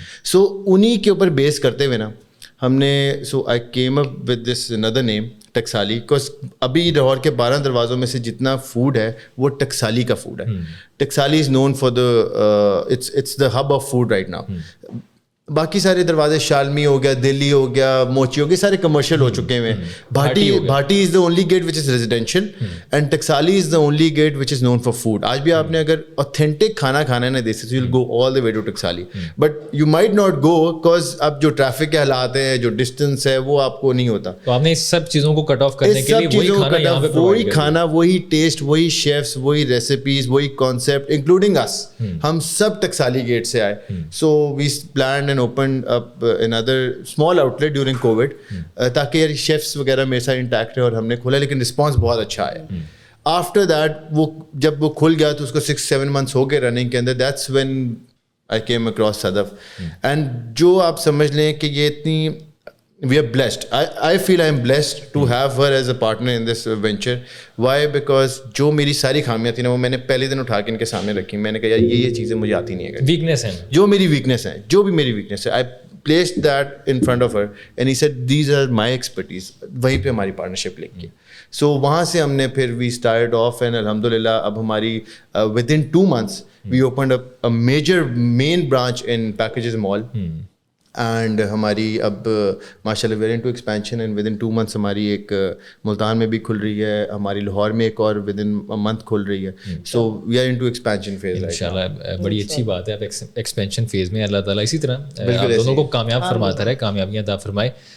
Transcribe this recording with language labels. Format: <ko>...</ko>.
<ur>سو انہی کے اوپر بیس کرتے ہوئے نا ہم نے,</ur> <en>so I came up with this اندر name Taksali, because</en> <ur>ابھی لاہور کے 12 دروازوں میں سے جتنا فوڈ ہے وہ ٹکسالی کا فوڈ ہے.</ur> <en>Taksali is known for the it's the hub of food right now.</en> <ur>باقی سارے دروازے شالمی ہو گیا, دلی ہو گیا, موچی ہو گیا, سارے کمرشل ہو چکے ہیں.</ur> <en>Bhati is the only gate which is residential and Taksali is the only gate which is known for food.</en> <ur>آج بھی آپ نے اگر اوتھینٹک کھانا کھانا ہے نا دیسی, تو</ur> <en>you will go all the way to Taksali, but you might not go because</en> <ur>اب جو ٹریفک کے حالات ہیں, جو ڈسٹینس ہے, وہ آپ کو نہیں ہوتا. تو آپ نے اس سب چیزوں کو کٹ آف کرنے کے لیے وہی کھانا, وہی ٹیسٹ, وہی شیفس, وہی ریسیپیز, وہی کانسیپٹ,</ur> <en>including us,</en> <ur>ہم سب ٹکسالی گیٹ سے آئے.</ur> <en>so we planned and opened up another small outlet during COVID</en> <ur>تاکہ یار شیفس وغیرہ میرے ساتھ انٹیکٹ رہے, اور ہم نے کھولا, لیکن رسپانس بہت اچھا آیا. آفٹر دیٹ وہ جب وہ کھل گیا تو اس کو 6-7 months ہو گئے رننگ کے اندر,</ur> <en>that's when I came across</en> <ur>Sadaf. And جو آپ سمجھ لیں کہ یہ اتنی</ur> <en>we are blessed. I feel I am blessed to have her as a partner in this venture. Why?</en> <ur>Because جو میری ساری خامیاں تھیں نا, وہ میں نے پہلے دن اٹھا کے ان کے سامنے رکھی. میں نے کہا یار یہ چیزیں مجھے آتی نہیں ہے, ویکنیس ہیں, جو میری ویکنیس ہیں, جو بھی میری ویکنیس ہے,</ur> <en>I placed that in front of her and he said these are my expertise.</en> <ur>وہیں پہ ہماری پارٹنرشپ لگ گئی. سو وہاں سے ہم نے پھر</ur> <en>we started off and</en> <ur>الحمدللہ اب ہماری</ur> <en>within 2 months we opened up a major main branch in Packages Mall.</en> <ur>And ہماری اب ماشاء اللہ</ur> <en>we're into expansion, and with in 2 months</en> <ur>ہماری ایک ملتان میں بھی کھل رہی ہے, ہماری لاہور میں ایک اور ود ان منتھ کھل رہی ہے.</ur> <en>So we are into expansion phase.</en> <ur>انشاءاللہ بڑی اچھی بات ہے, آپ ایکسپینشن فیز میں. اللہ تعالیٰ اسی طرح آپ دونوں کو کامیاب فرماتا رہے, کامیابیاں عطا فرمائے.</ur>